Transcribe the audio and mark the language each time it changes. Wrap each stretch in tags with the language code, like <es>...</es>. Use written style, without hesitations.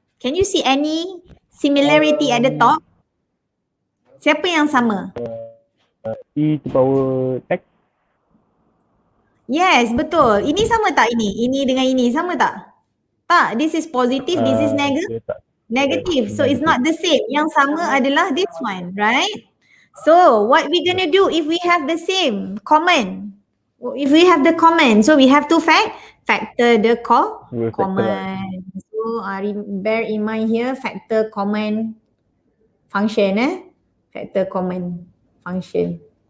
<en>Can you see any similarity at the top?</en> <ms>Siapa yang sama?</ms> <en>E to power x.</en> <ms>Yes, betul. Ini sama tak ini? Ini dengan ini sama tak? Tak,</ms> <en>this is positive, this is negative. So it's not the same.</en> <ms>Yang sama adalah</ms> <en>this one, right? So what we gonna do if we have the same common? If we have the common, so we have to factor the common. So bear in mind here, factor common function, factor common function.</en>